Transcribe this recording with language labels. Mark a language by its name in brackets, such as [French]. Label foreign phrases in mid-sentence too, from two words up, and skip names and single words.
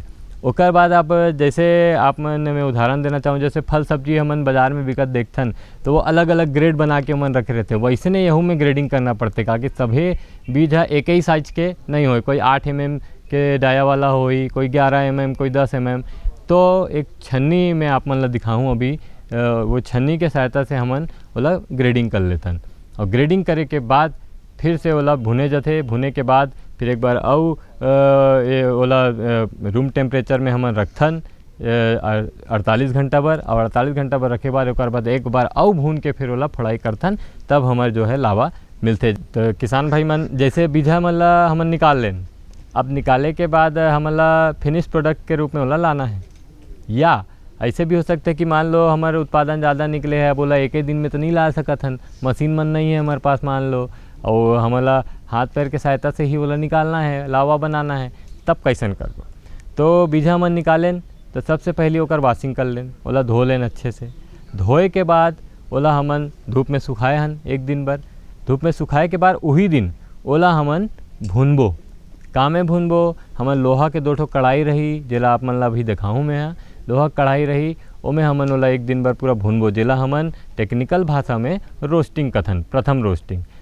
[Chhattisgarhi] ओकर बाद आप जैसे आप मन में उदाहरण देना चाहूँ, जैसे फल सब्जी हमन बाज़ार में बिकत देखथन, तो वो अलग अलग ग्रेड बना के मन रखे रहते। वैसे नहीं यहू में ग्रेडिंग करना पड़ते, ताकि सभी बीज एक ही साइज के नहीं हो, कोई 8 mm के डाया वाला होई, कोई 11 mm, कोई 10 mm। तो एक छन्नी में आप मन ला दिखाऊँ अभी, वो छन्नी के सहायता से हमन ओला ग्रेडिंग कर लेथन और ग्रेडिंग करे के बाद फिर से ओला भुने जाते। भुने के बाद फिर एक बार ये ओला [English] room temperature [Chhattisgarhi] में हमन रखथन 48 घंटा बर और 48 घंटा बर रखे बाद एक बार भून के फिर ओला फड़ाई करथन, तब हमार जो है लावा मिलते। तो किसान भाई मन जैसे बीजा मन ला हमन निकाल लें, अब निकाले के बाद हमन ला [English] finish product [Chhattisgarhi] के रूप में ओला लाना है। या ऐसे भी हो सकता है कि मान लो हमारे उत्पादन ज़्यादा निकले है, बोला एक ही दिन में तो नहीं ला सकत हन, मशीन मन नहीं है हमारे पास मान लो, और हमारा हाथ पैर के सहायता से ही ओला निकालना है, लावा बनाना है, तब कैसन करबो। तो बीजा मन निकालें तो सबसे पहले ओकर वाशिंग कर लें, ओला धो लें अच्छे से। धोए के बाद ओला हमन धूप में सुखाए हन एक दिन भर। धूप में सुखाए के बाद वही दिन ओला हमन भूनबो। का में भूनबो, हमन लोहा के 2 ठो कढ़ाई रही, जेला आप मन ला अभी दिखाऊँ मैं यहाँ लोहा कढ़ाई रही, ओमें हमन ओला एक दिन भर पूरा भूनबो, जेला हमन टेक्निकल भाषा में रोस्टिंग कथन, प्रथम रोस्टिंग।